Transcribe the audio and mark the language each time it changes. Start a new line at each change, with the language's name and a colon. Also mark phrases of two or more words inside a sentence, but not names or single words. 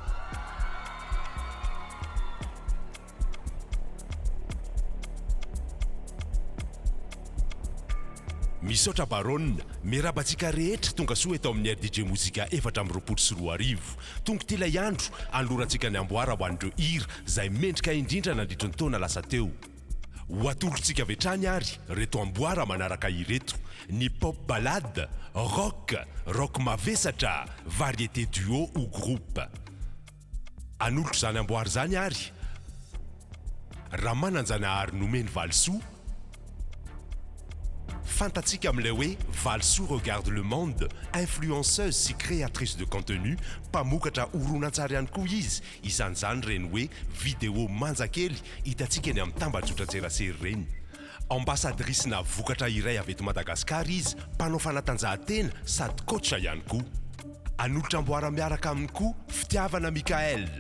Malagasy: Misaotra baronne, mirabantsika rehetra tonga soa eto amin'ny Rdj Mozika 424. Tonga ty ilay andro anlorantsika ny amboara ho an'ireo hira izay mendrika indrindra nandritry ny taona lasa teo. Ho atolontsika avy hatrany ary reto amboara manaraka ireto: ny
French: pop ballade,
Malagasy: rock mavesatra,
French: variété duo ou groupe.
Malagasy: Anolotra zany amboara zany ary raha mananjanahary nomeny valsoa, fantatsika amin'ilay hoe Valsou regarde le monde, influenceuse sy
French: créatrice de contenu,
Malagasy: mpamokatra horonan-tsary ihany koa izy. Isan'izany reny hoe vidéo manjakely hitatsika eny amin'ny tambajotran-tserasera reny. Ambassadrice-na vokatra iray avy eto Madagasikara izy, mpanao fanatanjahantena sady coach ihany koa. Anolotra amboara miaraka aminy koa fitiavana Mikael.